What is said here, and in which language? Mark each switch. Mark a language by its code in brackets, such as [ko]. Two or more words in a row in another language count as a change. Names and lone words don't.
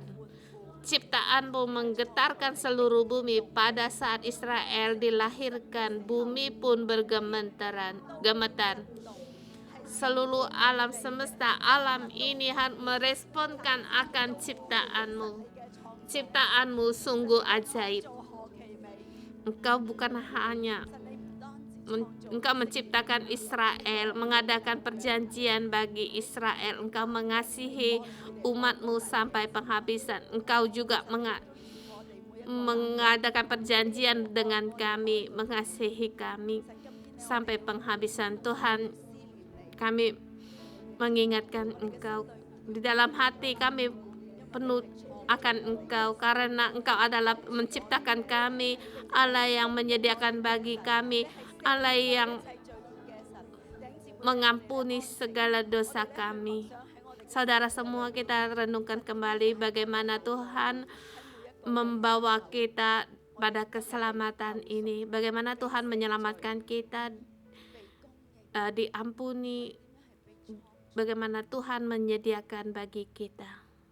[id] Ciptaanmu menggetarkan seluruh bumi. Pada saat Israel dilahirkan, bumi pun gemetar. Seluruh alam semesta, alam ini meresponkan akan ciptaanmu. Ciptaanmu sungguh ajaib. [yue] 做何其美， [id] Engkau bukan hanya [yue] 神你唔單止創造 [id] Engkau menciptakan Israel, mengadakan perjanjian bagi Israel. Engkau mengasihi umatmu sampai penghabisan. Engkau juga mengadakan perjanjian dengan kami, mengasihi kami sampai penghabisan. Tuhan, kami mengingatkan Engkau. Di dalam hati kami penuh akan Engkau, karena Engkau adalah menciptakan kami, Allah yang menyediakan bagi kami, Allah yang [yue] 一切罪孽嘅神，頂接 [id] mengampuni segala dosa kami. Saudara semua, kita renungkan kembali bagaimana Tuhan membawa kita pada keselamatan ini, bagaimana Tuhan menyelamatkan kita, diampuni, bagaimana Tuhan menyediakan bagi kita.